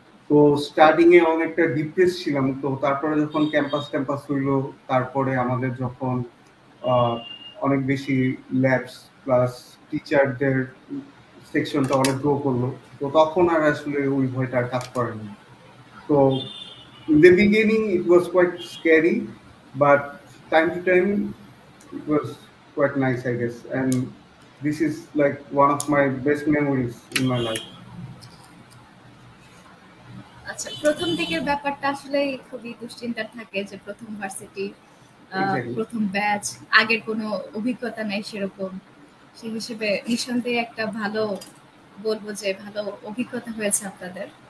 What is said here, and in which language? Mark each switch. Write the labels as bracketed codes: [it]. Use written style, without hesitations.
[bn] তো স্টার্টিং এ অনেকটা ডিপ্রেস ছিলাম। তো তারপরে যখন ক্যাম্পাস ট্যাম্পাস হইলো, তারপরে আমাদের যখন আহ, অনেক বেশি ল্যাবস প্লাস টিচারদের সেকশনটা অনেক গ্রো করলো, তো তখন আর আসলে ওই ভয়টা আর কাজ করেনি। [en] তো in the beginning it was quite scary, but time to time it was quite nice, I guess. And this is like one of my best memories in my life. [bn] আচ্ছা, প্রথম দিকের ব্যাপারটা আসলে খুবই দুশ্চিন্তার থাকে যে প্রথম ভার্সিটি, [en] Exactly. [bn] প্রথম ব্যাচ, আগের কোনো অভিজ্ঞতা নাই সেরকম। সেই হিসেবে নিঃসন্দেহে একটা ভালো, বলবো যে ভালো অভিজ্ঞতা হয়েছে আপনাদের।